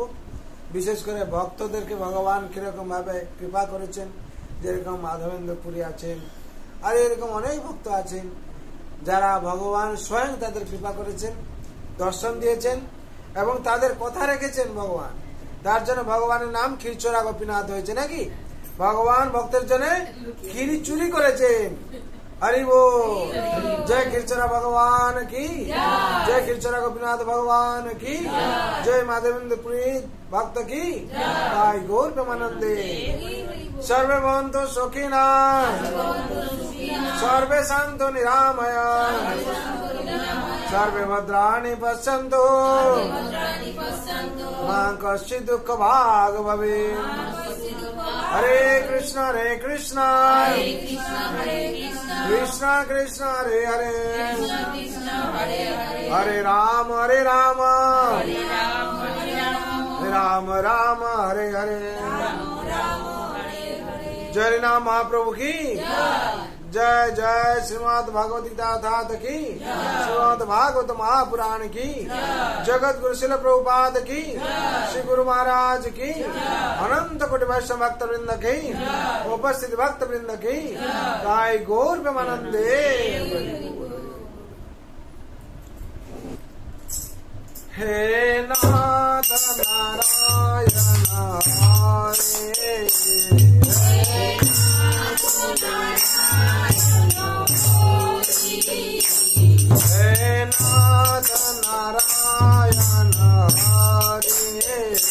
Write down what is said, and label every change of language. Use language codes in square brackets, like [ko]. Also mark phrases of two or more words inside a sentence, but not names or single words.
[bn] বিশেষ করে ভক্তদেরকে ভগবান কিরকম ভাবে কৃপা করেছেন, যেরকম মাধবেন্দ্র পুরী আছেন, আর এরকম অনেক ভক্ত আছেন যারা ভগবান স্বয়ং তাদের কৃপা করেছেন, দর্শন দিয়েছেন এবং তাদের কথা রেখেছেন ভগবান। তার জন্য ভগবানের নাম ক্ষীরচোরা গোপীনাথ হয়েছে নাকি? ভগবান ভক্তের জন্য ক্ষীর চুরি করেছেন। [hi] हरि बोल। जय खीरचोरा भगवान की, जय खीरचोरा गोपीनाथ भगवान की, जय माधवेंद्र पुरी भक्त की, जय गौर प्रेमानंदे। [sa] सर्वे भवन्तु सुखिनः, सर्वे सन्तु निरामयाः, सर्वे भद्राणि पश्यन्तु, मा कश्चित् दुःखभाग् भवेत्। हरे कृष्णा कृष्णा कृष्णा हरे हरे, हरे राम राम राम हरे हरे। [hi] जय नाम महाप्रभु की जय, जय श्रीमद् भगवद गीता ठाकुर की, श्रीमद् भागवत महापुराण की, जगत गुरु शिल प्रभुपाद की, श्री गुरु महाराज की, अनंत कोटि वैष्णव भक्त वृंद की, उपस्थित भक्त वृंद की, जय गौर प्रेमानंदे। [sa] हे नाथ नारायण हरे, हे नाथ नारायण हरे,